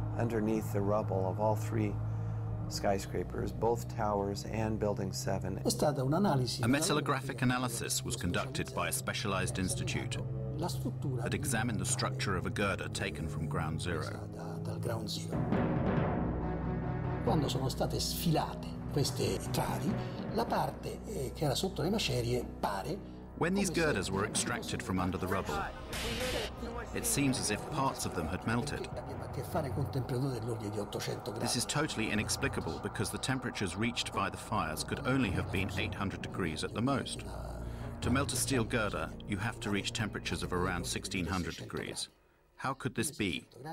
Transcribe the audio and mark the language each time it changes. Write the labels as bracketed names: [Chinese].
[English] underneath the rubble of all 3 skyscrapers, both towers and Building 7. A metallographic analysis was conducted by a specialized institute that examined the structure of a girder taken from ground zero. [Italian] Quando sono state sfilate queste travi, la parte che era sotto le macerie pare. [English] When these girders were extracted from under the rubble, it seems as if parts of them had melted. This is totally inexplicable because the temperatures reached by the fires could only have been 800 degrees at the most. To melt a steel girder, you have to reach temperatures of around 1600 degrees. How could this be?